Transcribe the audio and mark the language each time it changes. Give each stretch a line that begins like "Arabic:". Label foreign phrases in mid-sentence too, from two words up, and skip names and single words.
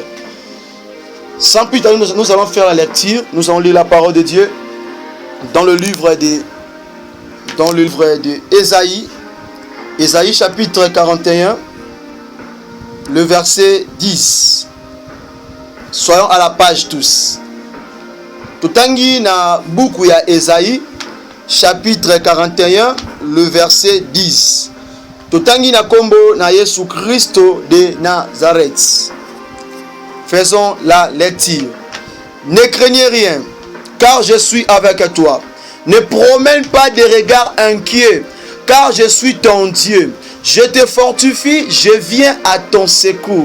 French: Sans plus tarder, nous allons faire la lecture. Nous allons lire la parole de Dieu dans le livre de Ésaïe. Ésaïe chapitre 41, le verset 10. Soyons à la page tous.
Lingala: Tutangi na buku ya Ésaïe
French: chapitre 41 le verset 10.
Lingala: Totangi na kombo na Yesu Christo de Nazareth.
French: Faisons la lecture. Ne craignez rien, car je suis avec toi. Ne promène pas de regards inquiets, car je suis ton Dieu. Je te fortifie, je viens à ton secours.